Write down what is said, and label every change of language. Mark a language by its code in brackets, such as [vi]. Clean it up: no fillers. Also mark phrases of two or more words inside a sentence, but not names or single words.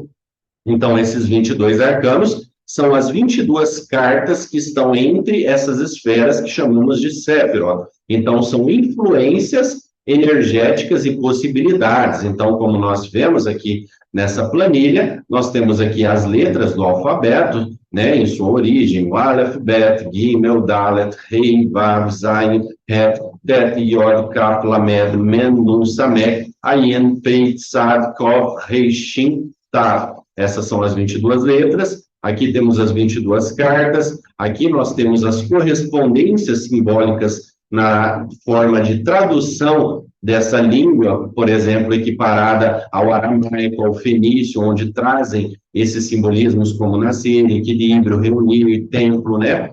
[pt] Então, esses 22 arcanos são as 22 cartas que estão entre essas esferas que chamamos de Séfirot. Então, são influências energéticas e possibilidades. Então, como nós vemos aqui nessa planilha, nós temos aqui as letras do alfabeto, né, em sua origem, o Aleph, Bet, Gimel, Dalet, Rei, Vav, Zayin, Het, Det, Yod, Kaf, Lamed, Men, Nun, Samek, Ayin, Pei, Tzad, Kov, Rei, Shin, Tav. Essas são as 22 letras. Aqui temos as 22 cartas. Aqui nós temos as correspondências simbólicas na forma de tradução dessa língua, por exemplo, equiparada ao aramaico, ao fenício, onde trazem esses simbolismos como nascer, equilíbrio, reunir e templo, né?